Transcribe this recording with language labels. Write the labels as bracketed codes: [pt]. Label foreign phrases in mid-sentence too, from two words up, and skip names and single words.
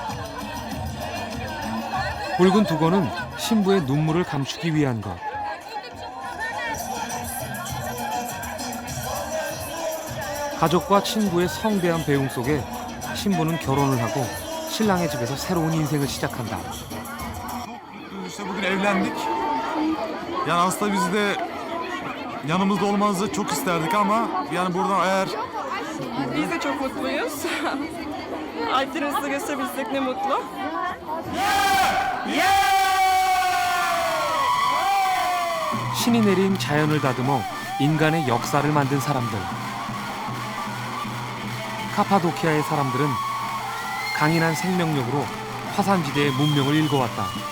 [ko] 붉은 두건은 신부의 눈물을 감추기 위한 것. 가족과 친구의 성대한 배웅 속에 신부는 결혼을 하고 신랑의 집에서 새로운 인생을 시작한다. [tr] İşte bugün evlendik. Yani aslında biz de yanımızda olmanızı çok isterdik ama yani buradan eğer... Biz de çok mutluyuz. Alplerimizi gösterebilsek ne mutlu. [ko] 신이 내린 자연을 다듬어 인간의 역사를 만든 사람들. 카파도키아의 사람들은 강인한 생명력으로 화산지대의 문명을 일궈왔다.